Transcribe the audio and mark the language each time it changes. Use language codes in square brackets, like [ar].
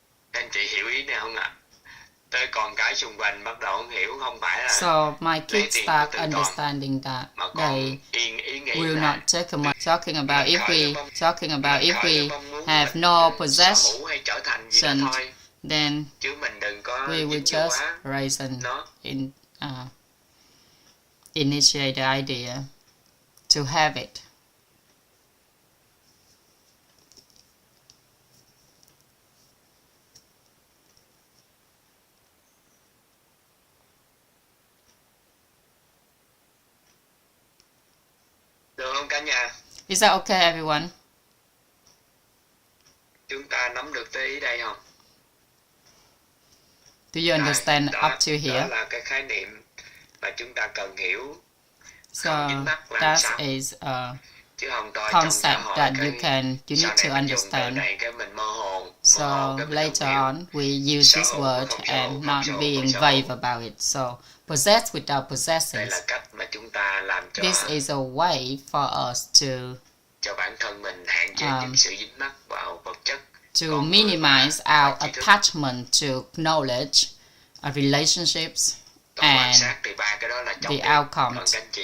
[vi] Anh chị hiểu ý này không ạ? Tới con cái xung quanh bắt đầu không hiểu, không phải là. [en] So my kids start understanding that they will not take much. Talking about if we have no possession, then we will just raise and initiate the idea to have it. [vi] Được không cả nhà? [en] Is that okay, everyone? [vi] Chúng ta nắm được tới ý đây không? [en] Do you understand up to here? [vi] Đó là cái khái niệm mà chúng ta cần hiểu. [en] So that is a concept that you need to understand. So later on, we use this word and not being vague about it. So possess without possessing. This is a way for us to minimize our attachment to knowledge, relationships, and the outcomes.